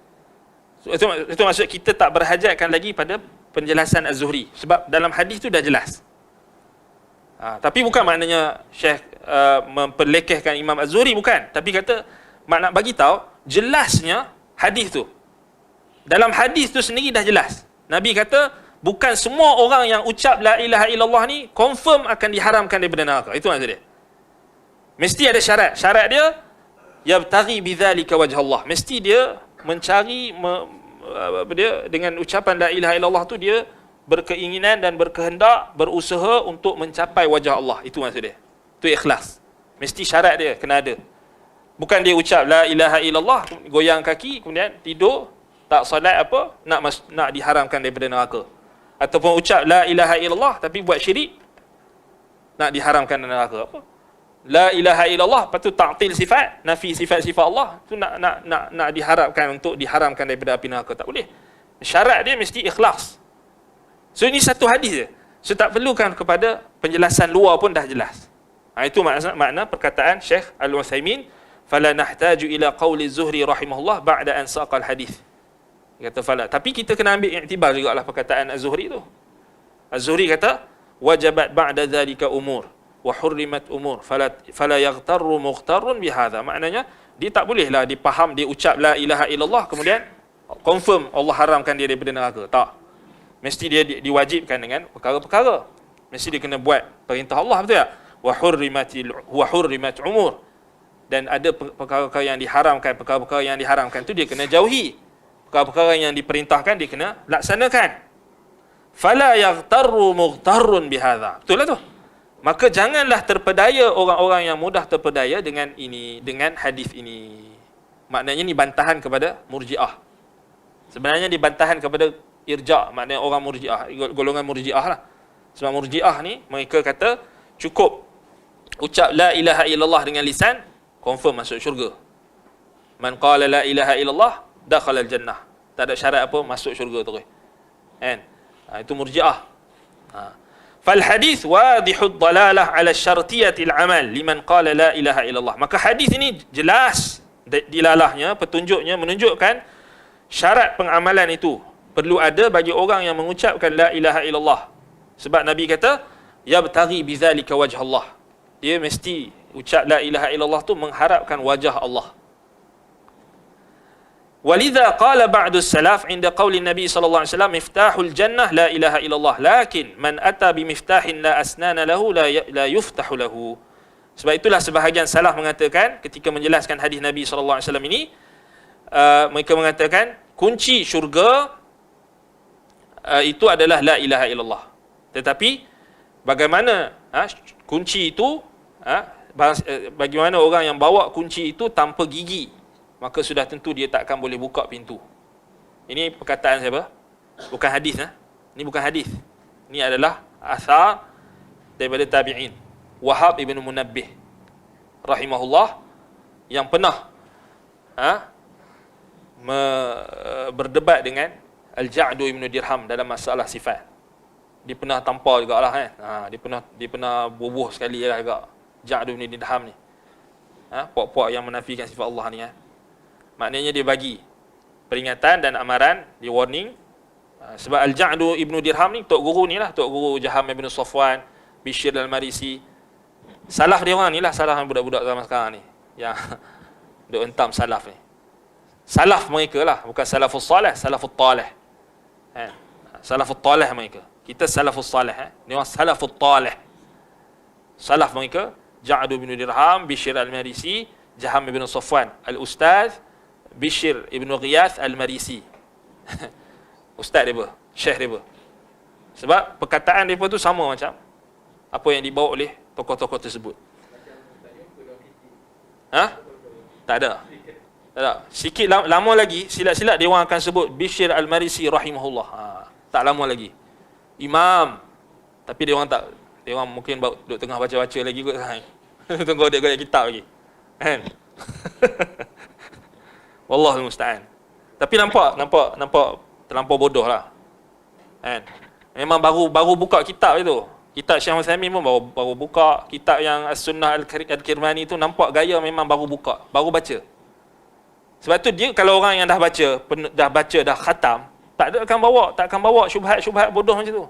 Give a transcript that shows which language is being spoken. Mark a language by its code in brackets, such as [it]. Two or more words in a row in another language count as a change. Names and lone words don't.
[ms] Itu maksud kita tak berhajatkan lagi pada penjelasan Az-Zuhri, sebab dalam hadis tu dah jelas. Tapi bukan maknanya Syekh memperlekehkan Imam Az-Zuhri, bukan. Tapi kata makna bagi tahu jelasnya hadis tu. Dalam hadis tu sendiri dah jelas. Nabi kata bukan semua orang yang ucap [ar] لا إله إلا الله [ms] ni confirm akan diharamkan daripada neraka. Itu maksud dia. Mesti ada syarat. Syarat dia [ar] يبتغي بذلك وجه الله. [ms] Mesti dia mencari dia dengan ucapan [ar] لا إله إلا الله [ms] tu, dia berkeinginan dan berkehendak, berusaha untuk mencapai wajah Allah. Itu maksud dia. Itu ikhlas. Mesti syarat dia kena ada. Bukan dia ucap [ar] لا إله إلا الله, [ms] goyang kaki, kemudian tidur, tak solat apa, nak diharamkan daripada neraka. Ataupun ucap [ar] لا إله إلا الله [ms] tapi buat syirik, nak diharamkan dari neraka. Apa? [ar] لا إله إلا الله, [ms] lepas tu ta'til sifat, nafi sifat-sifat Allah, tu nak diharapkan untuk diharamkan daripada api neraka. Tak boleh. Syarat dia mesti ikhlas. So ini satu hadis je. So tak perlukan kepada penjelasan luar pun dah jelas. Itu makna perkataan Syekh Al-Utsaimin, [ar] فلا نحتاج إلى قول الزهري رحمه الله بعد أن ساق الحديث. [ms] Dia kata fala. Tapi kita kena ambil iktibar jugalah perkataan Az-Zuhri tu. [ar] Az-Zuhri kata وجبت بعد ذلك أمور وحرمت أمور فلا يغتر مغتر بهذا. [ms] Maknanya dia tak bolehlah dipaham dia ucap [ar] لا إله إلا الله [ms] kemudian confirm Allah haramkan dia daripada neraka. Tak. Mesti dia diwajibkan dengan perkara-perkara. Mesti dia kena buat perintah Allah, betul tak? [ar] وحرمت أمور. [ms] Dan ada perkara-perkara yang diharamkan, perkara-perkara yang diharamkan tu dia kena jauhi. Perkara-perkara yang diperintahkan dia kena laksanakan. [ar] فلا يغتر مغتر بهذا. [ms] Betul lah tu. Maka janganlah terpedaya orang-orang yang mudah terpedaya dengan ini, dengan hadis ini. Maknanya ni bantahan kepada Murji'ah. Sebenarnya ni bantahan kepada Irja', maknanya orang Murji'ah, golongan Murji'ah lah. Sebab Murji'ah ni mereka kata cukup ucap [ar] لا إله إلا الله [ms] dengan lisan, confirm masuk syurga. [ar] من قال لا إله إلا الله دخل الجنة. [ms] Tak ada syarat apa masuk syurga terus. Kan? Itu Murji'ah. [ar] فالحديث واضح الدلالة على شرطية العمل لمن قال لا إله إلا الله. [ms] Maka hadis ini jelas dilalahnya, petunjuknya menunjukkan syarat pengamalan itu perlu ada bagi orang yang mengucapkan [ar] لا إله إلا الله. [ms] Sebab Nabi kata [ar] يبتغي بذلك وجه الله. [ms] Dia mesti ucap [ar] لا إله إلا الله [ms] tu mengharapkan wajah Allah. [ar] ولهذا قال بعض السلف عند قول النبي صلى الله عليه وسلم مفتاح الجنة لا إله إلا الله لكن من أتى بمفتاح لا أسنان له لا يفتح له. [ms] Sebab itulah sebahagian salaf mengatakan ketika menjelaskan hadis Nabi [ar] صلى الله عليه وسلم [ms] ini, mereka mengatakan kunci syurga itu adalah [ar] لا إله إلا الله. [ms] Tetapi bagaimana kunci itu, bagaimana orang yang bawa kunci itu tanpa gigi, maka sudah tentu dia tak akan boleh buka pintu. Ini perkataan siapa? Bukan hadis. Ini bukan hadis. Ini adalah asar daripada tabi'in. Wahab ibn Munabbih rahimahullah yang pernah berdebat dengan Al-Ja'du ibn Dirham dalam masalah sifat. Dia pernah tampar juga lah kan. Dia pernah bubuh sekali lah juga Ja'du ibn Dirham ni. Puak-puak yang menafikan sifat Allah ni kan. Maknanya dia bagi peringatan dan amaran, dia warning. Sebab Al-Ja'du ibn Dirham ni, Tok Guru ni lah, Tok Guru Jaham ibn Safwan, Bishr al-Marisi. Salaf dia orang ni lah, salaf yang budak-budak zaman sekarang ni, yang duk entam salaf ni. Salaf mereka lah, bukan [ar] السلف الصالح, السلف الطالح. السلف الطالح [ms] mereka. Kita [ar] السلف الصالح. [ms] Dia orang [ar] السلف الطالح. [ms] Salaf mereka, Ja'du ibn Dirham, Bishr al-Marisi, Jaham ibn Safwan, Al-Ustaz Bishr ibn Ghiyath al-Marisi. Ustaz dia apa? Syekh dia apa? Sebab perkataan dia tu sama macam apa yang dibawa oleh tokoh-tokoh tersebut. Tak ada. Tak ada. Sikit lama lagi, silat-silat dia orang akan sebut Bishr al-Marisi rahimahullah. Tak lama lagi. Imam. Tapi dia orang mungkin duduk tengah baca-baca lagi kot. Tunggu dia goyak kitab lagi. Kan? [ar] والله المستعان. [ms] Tapi nampak terlampau bodoh lah. Kan? Memang baru buka kitab itu. Kitab Syekh Utsaimin pun baru buka. Kitab yang As-Sunnah Al-Kirmani tu nampak gaya memang baru buka, baru baca. Sebab tu dia kalau orang yang dah baca dah khatam, tak akan bawa syubhat bodoh macam tu.